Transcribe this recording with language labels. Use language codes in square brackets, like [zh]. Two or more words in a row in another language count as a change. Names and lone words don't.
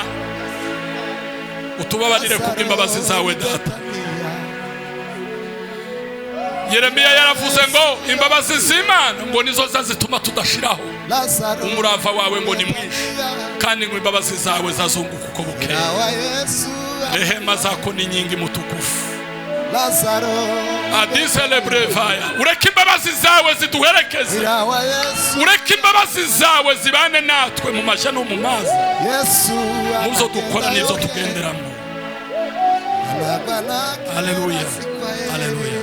[rw] Utubabarire kubw'imbabazi zawe data. Yeremiya yaravuze ngo imbabazi z'Imana ngo nizo zazituma tudashiraho. Umurava wawe ngo ni mwinshi kandi ngo imbabazi zawe zazunguka uko bukeye. [sw] Rehema zako ni nyingi mutukufu. Adisele brevaya. [rw] Ureke imbabazi zawe ziduherekeze. Ureke imbabazi zawe zibane natwe mu mashya no mu mazi. Muzo dukora nizo tugenderamo. Haleluya. Haleluya.